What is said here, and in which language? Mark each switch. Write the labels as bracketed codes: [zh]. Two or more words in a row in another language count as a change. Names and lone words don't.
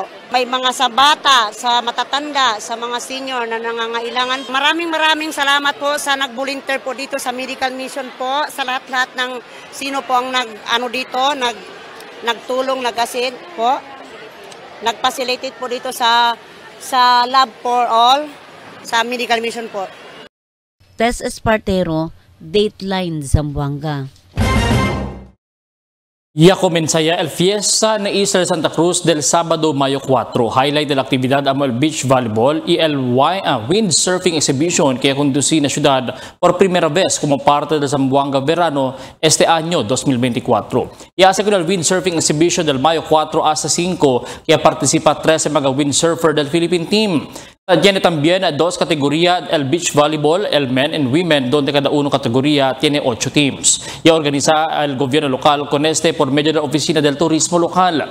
[tl] May mga sa bata, sa matatanda, sa mga senior na nangangailangan. Maraming salamat po sa nag-volunteer po dito sa [en] medical mission [tl] po, sa lahat-lahat ng sino po ang nagtulong, nag-assist po. Nag-facilitate po dito sa Lab for All, sa [en] medical mission [tl] po. Tess Espartero, Dateline Zamboanga. [cbk] Ya comenzaya el fiesta na Isla Santa Cruz del Sábado, Mayo 4. Highlight de la actividad amo el [en] beach volleyball [cbk] y el [en] windsurfing exhibition [cbk] que conducí na ciudad por primera vez como parte del Zamboanga Verano este año 2024. Y hace con el [en] windsurfing exhibition [cbk] del Mayo 4 hasta 5 que participa 13 mga windsurfer del Philippine team. Tiene también dos categorías, el [en] beach volleyball, [cbk] el [en] men and women, [cbk] donde cada uno categoría tiene 8 teams. Y organiza el gobierno local con por medio de la Oficina del Turismo Local.